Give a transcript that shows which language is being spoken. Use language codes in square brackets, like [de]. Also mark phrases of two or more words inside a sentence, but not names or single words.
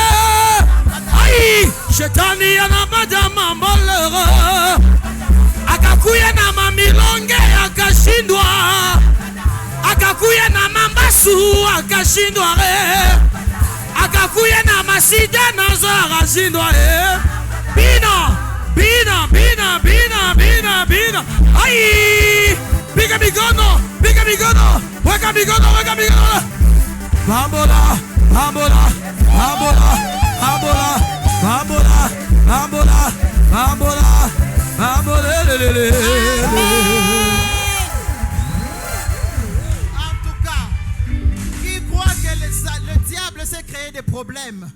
[sw] Ai shetani anapata mambo leo. Akakuya na mamilonge akashindwa, akakuya na mambasu akashindwa, akakuya na masida nazo akashindwa. [ln] Bina, bina, bina, bina, bina, bina. Ai, [sw] piga migono, weka migono, weka migono. Bambola, bambola, bambola, bambola, bambola, bambola, bambola. [fr] En tout cas, qui croit que le diable s'est créé des problèmes?